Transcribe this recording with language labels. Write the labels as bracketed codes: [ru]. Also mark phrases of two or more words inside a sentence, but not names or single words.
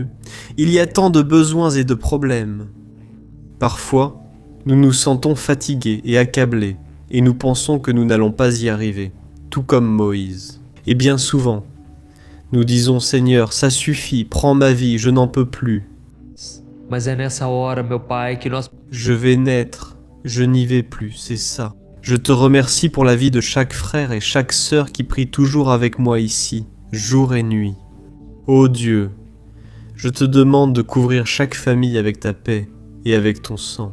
[fr] Il y a tant de besoins et de problèmes. Parfois, nous nous sentons fatigués et accablés, et nous pensons que nous n'allons pas y arriver, tout comme Moïse. Et bien souvent, nous disons, Seigneur, ça suffit, prends ma vie, je n'en peux plus. [pt] Mas é nessa hora, meu Pai, que nós... [fr] Je vais naître, je n'y vais plus, c'est ça. Je te remercie pour la vie de chaque frère et chaque sœur qui prie toujours avec moi ici, jour et nuit. Ô Dieu, je te demande de couvrir chaque famille avec ta paix et avec ton sang.